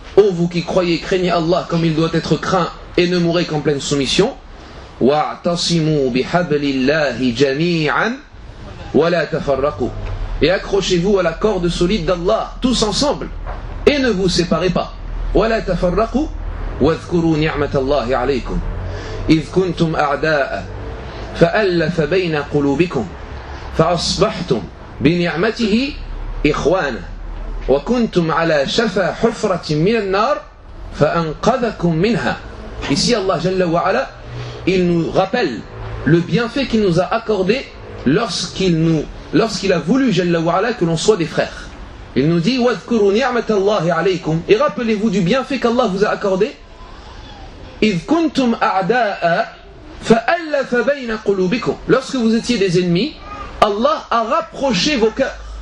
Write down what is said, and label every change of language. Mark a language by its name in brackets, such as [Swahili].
[French] Ô vous qui croyez, craignez Allah comme il doit être craint et ne mourrez qu'en pleine soumission. [Arabic] Wa'tasimu bihablillahi jami'an wa la tafarraqu, [French] et accrochez-vous à la corde solide d'Allah tous ensemble et ne vous séparez pas. [Arabic] Wa la tafarraqu wa dhkuru ni'matallahi 'alaykum إذ كنتم أعداء فألف بين قلوبكم فأصبحتم بنعمته إخوانا وكنتم على شفا حفرة من النار فأنقذكم منها. [French] Ici Allah Jalla wa Ala, il nous rappelle le bienfait qu'il nous a accordé lorsqu'il a voulu Jalla wa Ala que l'on soit des frères. Il nous dit [Arabic] وَذْكُرُوا نِعْمَةَ اللَّهِ عَلَيْكُمْ, [French] et rappelez-vous du bienfait qu'Allah vous a accordé. [Arabic] إذ كنتم أعداء فألف بين قلوبكم, [French] lorsque vous étiez des ennemis, Allah a rapproché vos cœurs.